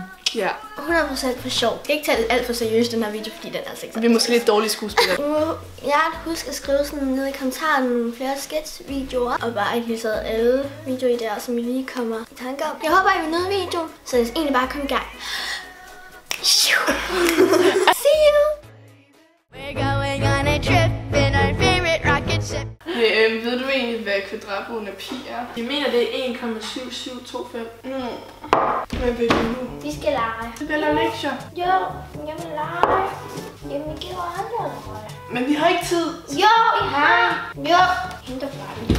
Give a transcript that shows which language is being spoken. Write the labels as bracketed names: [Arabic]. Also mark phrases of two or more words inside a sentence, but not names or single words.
[Danish] Ja. 100% for sjov. Jeg kan ikke tage det alt for seriøst den her video, fordi den er altså. Vi er måske lidt dårlige skuespillere. Jeg husk at skrive sådan ned i kommentaren nogle flere sketch-videoer, og bare ikke lige taget alle videoer i der, som I lige kommer i tanke om. Jeg håber, I vil nyde videoen, så jeg egentlig bare komme i gang. [English] See you! We're going on a trip in our favorite rocket ship. [Danish] Ved du egentlig, hvad kvadratbogen af pi er? Jeg mener, det er 1,7725. Hvad vil du nu? Vi skal lege. Vi vil lave lektier. Jo, jeg vil lege. Jamen, I giver andre lege. Men vi har ikke tid. Jo, I har. Jo. Henter bare.